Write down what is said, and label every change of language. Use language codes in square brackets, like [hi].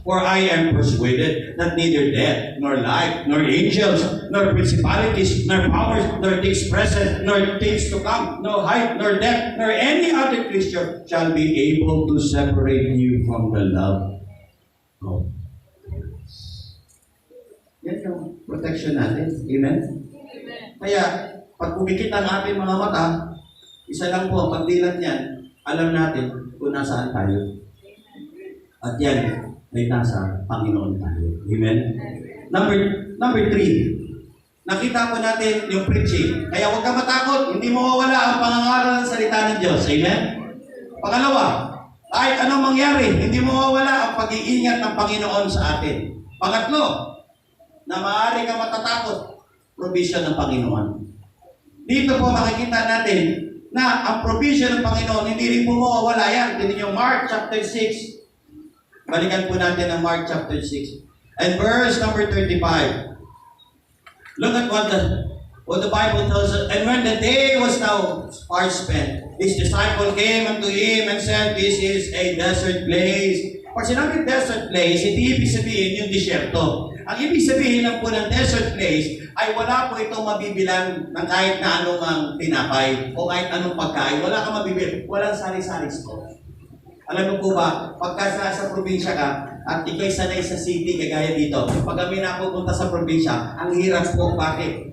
[en] For I am persuaded that neither death, nor life, nor angels, nor principalities, nor powers, nor things present, nor things to come, no height, nor depth, nor any other creature shall be able to separate you from the love of Christ. [tl] Yan yung protection natin. Amen? Kaya, pag kumikit ang ating mga mata, isa lang po ang pagdilat niyan, alam natin kung nasaan tayo. At yan, ay nasa Panginoon tayo. Amen? Number 3. Nakita po natin yung preaching. Kaya huwag ka matakot, hindi mawawala ang pangangaral ng salita ng Diyos. Amen? Pangalawa, kahit anong mangyari, hindi mawawala ang pag-iingat ng Panginoon sa atin. Pangatlo, na maaari ka matatakot, provision ng Panginoon. Dito po makikita natin na ang provision ng Panginoon, hindi rin po mawawala yan. Tingnan niyo, Mark chapter 6. Balikan po natin ang Mark chapter 6. [en] And verse number 35. Look at what the Bible tells us. And when the day was now far spent, his disciple came unto him and said, This is a desert place. [tl] Pag sinabing desert place, hindi ibig sabihin yung disyerto. Ang ibig sabihin lang po ng desert place ay wala po itong mabibilan ng kahit na anong tinapay o kahit anong pagkain. Wala kang mabibil. Walang sari-sari store. Alam mo po ba, pagka sa probinsya ka, at ikay sanay sa city, kagaya dito, pag kami napupunta sa probinsya, ang hirap po, bakit?